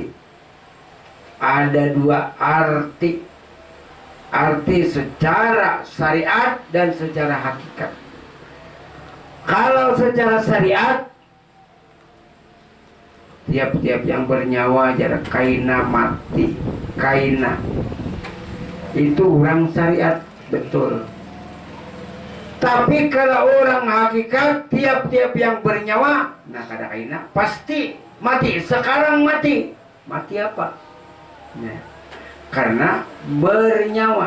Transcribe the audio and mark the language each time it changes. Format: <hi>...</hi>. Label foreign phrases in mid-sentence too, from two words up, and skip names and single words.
<id>Ada dua arti, arti secara syariat dan secara hakikat.</id> <bjn>Kalau secara syariat, tiap-tiap yang bernyawa jarak kaina mati, kaina itu orang syariat betul. Tapi kalau orang hakikat, tiap-tiap yang bernyawa, nah kada kaina pasti mati.</bjn> <id>Sekarang mati, mati apa? Nah, karena bernyawa.</id>